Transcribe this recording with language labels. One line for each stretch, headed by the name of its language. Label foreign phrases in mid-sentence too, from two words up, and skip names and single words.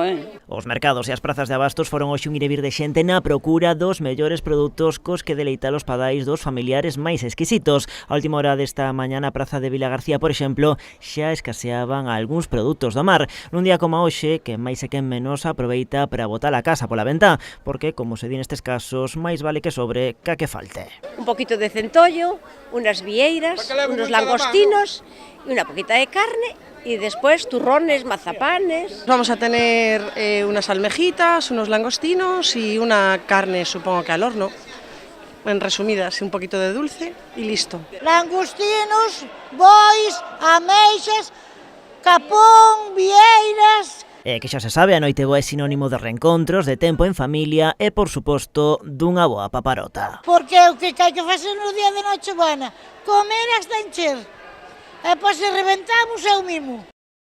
Galician: Os mercados e as prazas de abastos foron hoxe un ir e vir de xente na procura dos mellores produtos cos que deleitar os padais dos familiares máis exquisitos. A última hora desta mañá na praza de Vilagarcía, por exemplo, xa escaseaban algúns produtos do mar. Nun día como hoxe, que máis e quen menos aproveita para botar a casa pola ventá, porque, como se di nestes casos, máis vale que sobre ca que falte.
Spanish: Un poquito de centollo, unas vieiras, unos langostinos y una poquita de carne y después turrones, mazapanes. Vamos a tener unas almejitas, unos langostinos y una carne, supongo que al horno. En resumidas, un poquito de dulce y listo.
Galician: Langostinos, bois, ameixas, capón, vieiras. E que xa se sabe, a Noiteboa é sinónimo de reencontros, de tempo en familia e, por suposto, dunha boa paparota. Porque o que hai que facer no día de Nochebuena, comer hasta encher. E pois se reventamos é o mismo.